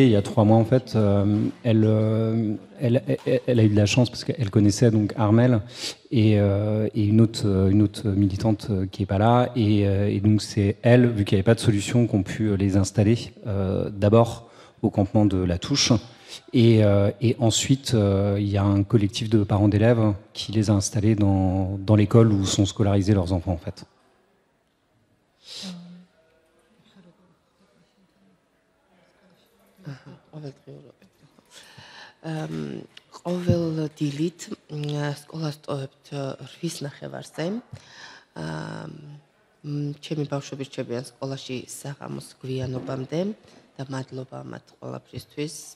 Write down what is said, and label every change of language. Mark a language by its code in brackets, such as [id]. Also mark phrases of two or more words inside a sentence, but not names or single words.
[fr] Il y a 3 mois en fait, elle a eu de la chance parce qu'elle connaissait donc Armel et une autre militante qui est pas là. Et donc c'est elle, vu qu'il n'y avait pas de solution, qu'on pu les installer d'abord au campement de La Touche. Et ensuite, il y a un collectif de parents d'élèves qui les a installés dans l'école où sont scolarisés leurs enfants en fait. [ka] ყოველ დილით სკოლას ტოვებთ 8 ნახევარზე. ჩემი ბავშვები რჩებიან სკოლაში საღამოს გვიანობამდე და მადლობა მათ ყველაფრისთვის.